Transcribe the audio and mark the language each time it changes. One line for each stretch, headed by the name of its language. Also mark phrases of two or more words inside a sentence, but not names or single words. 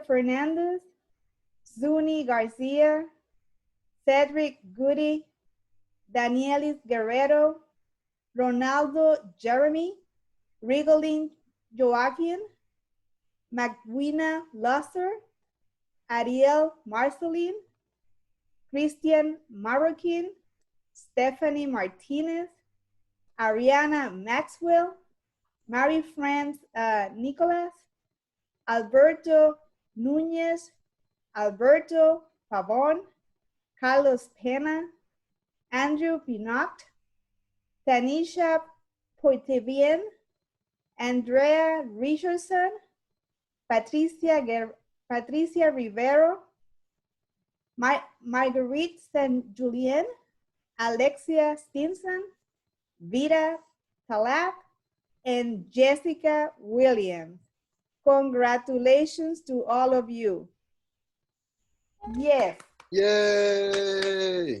English: Fernandez, Zuni Garcia, Cedric Goody, Danielis Guerrero, Ronaldo Jeremy, Rigolin Joaquin, Magwina Lusser, Ariel Marceline, Christian Marroquin, Stephanie Martinez, Ariana Maxwell, Mary France Nicolas, Alberto Nunez, Alberto Pavon, Carlos Pena, Andrew Pinot, Tanisha Poitevien, Andrea Richardson, Patricia Rivero, Marguerite St. Julien, Alexia Stinson, Vida Talap, and Jessica Williams. Congratulations to all of you. Yes. Yay!